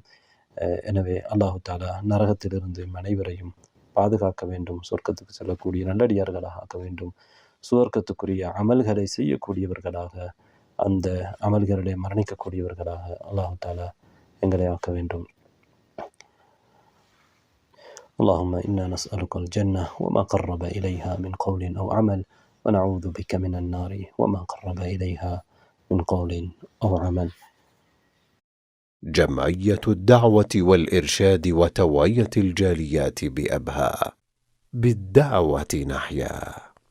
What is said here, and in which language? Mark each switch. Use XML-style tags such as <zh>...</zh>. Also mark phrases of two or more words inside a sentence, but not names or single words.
<ta>எனவே அல்லாஹு தாலா நரகத்திலிருந்து அனைவரையும் பாதுகாக்க வேண்டும், சொர்க்கத்துக்கு செல்லக்கூடிய நல்லடியார்களாக ஆக்க வேண்டும், சுவர்க்கத்துக்குரிய அமல்களை செய்யக்கூடியவர்களாக, அந்த அமல்களை மரணிக்கக்கூடியவர்களாக அல்லாஹு தாலா எங்களை ஆக்க வேண்டும்.</ta> <ar>اللهم إنا نسألك الجنة وما قرب إليها من قول أو عمل، ونعوذ بك من النار وما قرب إليها من قول أو عمل. جمعية الدعوة والإرشاد وتوعية الجاليات بأبها، بالدعوة نحيا.</ar>